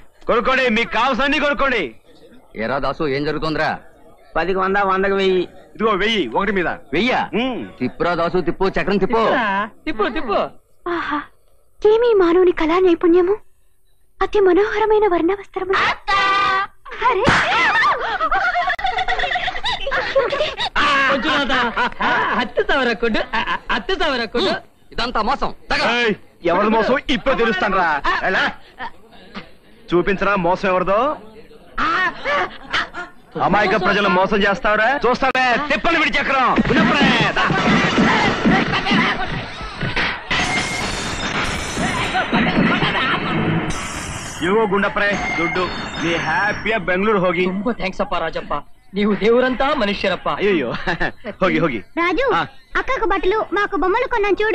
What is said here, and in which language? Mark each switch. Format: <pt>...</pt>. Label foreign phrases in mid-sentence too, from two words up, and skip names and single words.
<te>కొనుక్కోండి, మీకు కావాల్సిన అన్ని కొనుక్కోండి. ఏరా దాసు ఏం జరుగుతుందిరా? 10కి 100 100కి 1000. ఇదిగో 1000 1 మీద. 1000? తిప్పురా దాసు, తిప్పు, చక్రం తిప్పు. తిప్పు. ఆహా, ఏమీ మానవుని కళా నైపుణ్యము! అతి మనోహరమైన వర్ణవస్త్రము.</te> <kn>ಹತ್ತು ಸಾವಿರ ಕೊಡು.</kn> <te>ఇదంతా మోసం. ఎవరి మోసం ఇప్పుడు తెలుస్తాను రా. చూపించరా మోసం ఎవరిదో. అమాయక ప్రజలు మోసం చేస్తావురా, చూస్తాడే. తిప్పని విడి చక్రం. ఇవో గుండప్రే ದುಡ್ಡು.</te> <kn>ನೀ ಹ್ಯಾಪಿಯ ಬೆಂಗಳೂರು ಹೋಗಿ. ತುಂಬಾ ಥ್ಯಾಂಕ್ಸ್ ಅಪ್ಪ ರಾಜಪ್ಪ, ನೀವು ದೇವರಂತ ಮನುಷ್ಯರಪ್ಪ. అయ్యో ಹೋಗಿ.</kn> <te>రాజు, అక్కకు బట్టలు మాకు బొమ్మలు కొన్నాను చూడు.</te>